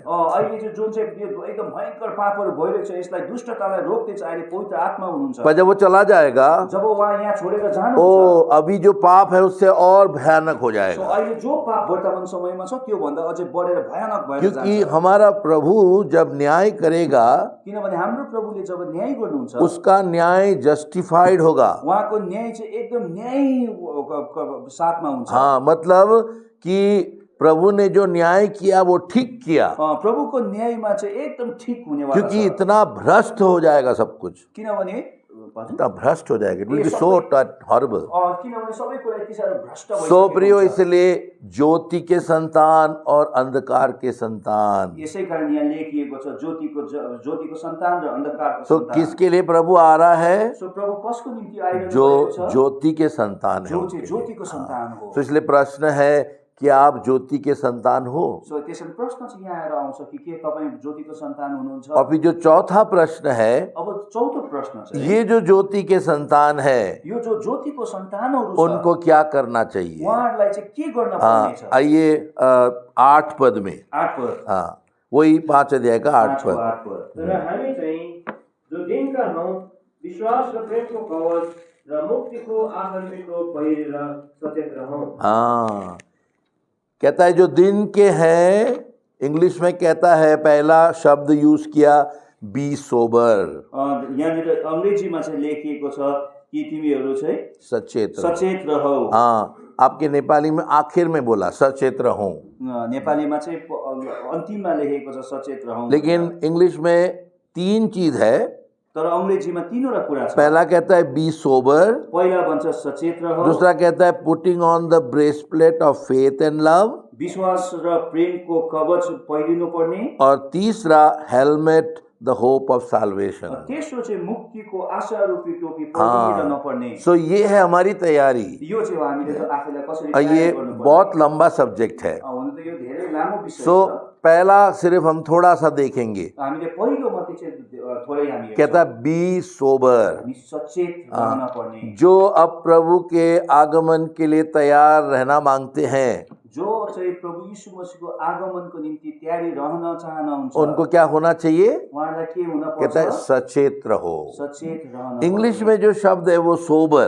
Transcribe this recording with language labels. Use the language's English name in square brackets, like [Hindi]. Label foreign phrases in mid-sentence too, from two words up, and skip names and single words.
[Nepali] अहिले चाहिँ जुन चाहिँ एकदम भयंकर पापहरू भइरहेको छ यसलाई दुष्टतालाई रोक्ने चाहिँ अहिले पवित्र आत्मा हुनुहुन्छ। [Hindi] पर जब वो चला जाएगा, [Nepali] जब उहाँ यहाँ छोडेर जानुहुन्छ, [Hindi] ओ अभी जो पाप है उससे और भयानक हो जाएगा। [Nepali] अहिले जो पाप वर्तमान समयमा छ त्यो भन्दा अझै बढेर भयानक भएर जान्छ। [Hindi] क्योंकि हमारा प्रभु जब न्याय करेगा, [Nepali] किनभने हाम्रो प्रभुले जब न्याय गर्नुहुन्छ, [Hindi] उसका न्याय जस्टिफाइड होगा। [Nepali] उहाँको न्याय चाहिँ एकदम न्याय साथमा हुन्छ। [Hindi] हाँ, मतलब कि प्रभु ने जो न्याय किया वो ठीक किया, [Nepali] प्रभुको न्यायमा चाहिँ एकदम ठीक हुनेवाला छ। [Hindi] क्योंकि इतना भ्रष्ट हो जाएगा सब कुछ, [Nepali] किनभने [Hindi] इतना भ्रष्ट हो जाएगा, [English] It will be so horrible. [Nepali] किनभने सबै कुरा यति साह्रो भ्रष्ट भइसकेको सो प्रियो, हुन्छ। [Hindi] इसलिए ज्योति के संतान और अंधकार के संतान। [Nepali] यसै कारण यहाँ लेखिएको छ ज्योतिको सन्तान र अन्धकारको [Hindi] तो [Nepali] सन्तान। [Hindi] किसके लिए प्रभु आ रहा है? [Nepali] सो प्रभु कसको निम्ति आइरहनु [Hindi] जो [Nepali] भएको छ? [Hindi] ज्योति के संतान है जो उनके [Nepali] चाहिँ [Hindi] लिए। [Nepali] ज्योतिको सन्तान हो। [Hindi] तो इसलिए प्रश्न है कि आप ज्योति के संतान हो? [Nepali] सो त्यसैले प्रश्न चाहिँ यहाँ आएर आउँछ कि के तपाईँ ज्योतिको सन्तान हुनुहुन्छ? [Hindi] और फिर जो चौथा प्रश्न है, [Nepali] अब चौथो प्रश्न चाहिँ [Hindi] ये जो ज्योति के संतान है, [Nepali] यो जो ज्योतिको सन्तानहरू छ [Hindi] उनको क्या करना चाहिए? [Nepali] उहाँहरूलाई चाहिँ के गर्न [Hindi] हाँ, [Nepali] पर्नेछ? [Hindi] आइए 8 पद में। [Nepali] 8 पद। [Hindi] हाँ, वही 5 अध्याय का 8 पद। [Nepali] 8 पद। तर हामी चाहिँ जो दिनका हौ, विश्वास र प्रेमको कवच र मुक्तिको आँधीको पहिरेर सचेत रहौं। [Hindi] हाँ, कहता है जो दिन के हैं, इंग्लिश में कहता है, पहला शब्द यूज किया [English] be sober. [Nepali] यहाँनिर अङ्ग्रेजीमा चाहिँ लेखिएको छ कि तिमीहरू चाहिँ [Hindi] सचेत रहो। [Nepali] सचेत रहौ। [Hindi] हाँ, आपके नेपाली में आखिर में बोला सचेत रहूं, [Nepali] नेपालीमा चाहिँ अन्तिममा लेखेको छ सचेत रहौ। [Hindi] लेकिन इंग्लिश में 3 चीज है। [Nepali] तर अङ्ग्रेजीमा 3वटा कुरा छ। [Hindi] पहला कहता है [English] be sober, [Nepali] पहिला भन्छ सचेत रह, [Hindi] दूसरा कहता है [English] putting on the breastplate of faith and love, [Nepali] विश्वास र प्रेमको कवच पहिरिनु पर्ने, [Hindi] और तीसरा हेलमेट [English] the hope of salvation. [Nepali] तेस्रो चाहिँ मुक्तिको आशा रूपी टोपी पल्टिएर नपर्ने। [Hindi] सो ये है हमारी तैयारी। [Nepali] यो चाहिँ हो हामीले त आफैलाई कसरी [Hindi] और ये [Nepali] तयार गर्नुपर्ने। [Hindi] बहुत लंबा सब्जेक्ट है। [Nepali] हुन त यो धेरै लामो विषय [Hindi] सो [Nepali] छ। [Hindi] पहला सिर्फ हम थोड़ा सा देखेंगे। [Nepali] हामीले पहिलो मात्रै चाहिँ थोरै हामी [Hindi] कहता है [English] be sober, [Nepali] हामी सचेत रहन पर्ने। [Hindi] जो अब प्रभु के आगमन के लिए तैयार रहना मांगते हैं, [Nepali] जो चाहिँ प्रभु यीशु मसीहको आगमनको निम्ति तयारी रहन चाहनुहुन्छ, [Hindi] उनको क्या होना चाहिए? [Nepali] उहाँलाई के हुन [Hindi] कहता है [Nepali] पर्छ? [Hindi] सचेत रहो। [Nepali] सचेत रहन। [Hindi] इंग्लिश में जो शब्द है वो सोबर,